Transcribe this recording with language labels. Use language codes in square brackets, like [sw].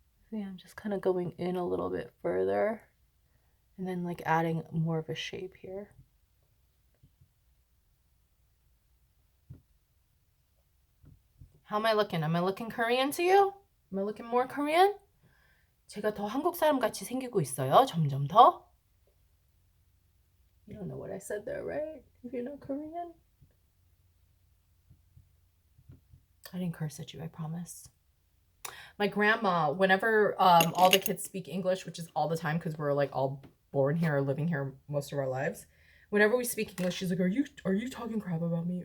[en] Yeah, I'm just kind of going in a little bit further and then like adding more of a shape here. How am I looking? Am I looking Korean to you? Am I looking more Korean? [ko] 제가 더 한국 사람 같이 생기고 있어요. 점점 더. [en] You don't know what I said there, right? If you're not Korean. I didn't curse at you, I promise. My grandma, whenever all the kids speak English, which is all the time because we're like all born here or living here most of our lives, whenever we speak English, she's like, are you talking crap about me?